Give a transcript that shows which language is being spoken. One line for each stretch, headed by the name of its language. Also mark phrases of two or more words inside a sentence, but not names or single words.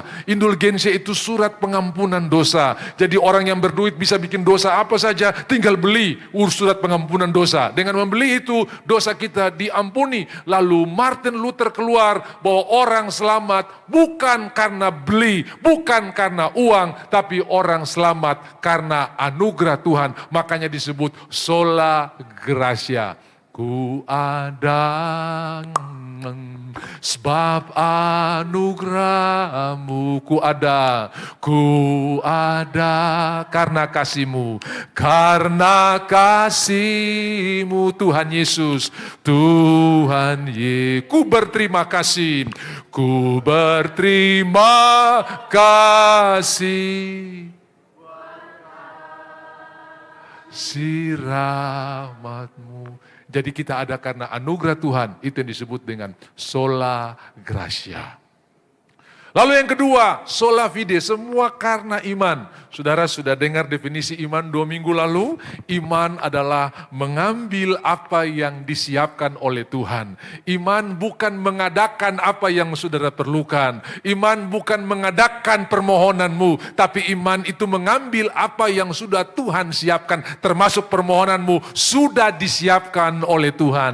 Indonesian: Indulgensia itu surat pengampunan dosa. Jadi orang yang berduit bisa bikin dosa apa saja, tinggal beli surat pengampunan dosa. Dengan membeli itu dosa kita diampuni. Lalu Martin Luther keluar bahwa orang selamat bukan karena beli, bukan karena uang, tapi orang selamat karena anugerah Tuhan. Makanya disebut
Latin: sola gratia.
Indonesian: Ku ada sebab anugerahmu, ku ada karena kasihmu, Tuhan Yesus, ku berterima kasih, si rahmatmu. Jadi kita ada karena anugerah Tuhan, itu yang disebut dengan
Latin: sola gratia.
Indonesian: Lalu yang kedua,
Latin: sola fide,
Indonesian: semua karena iman. Saudara sudah dengar definisi iman 2 minggu lalu? Iman adalah mengambil apa yang disiapkan oleh Tuhan. Iman bukan mengadakan apa yang saudara perlukan. Iman bukan mengadakan permohonanmu, tapi iman itu mengambil apa yang sudah Tuhan siapkan, termasuk permohonanmu sudah disiapkan oleh Tuhan.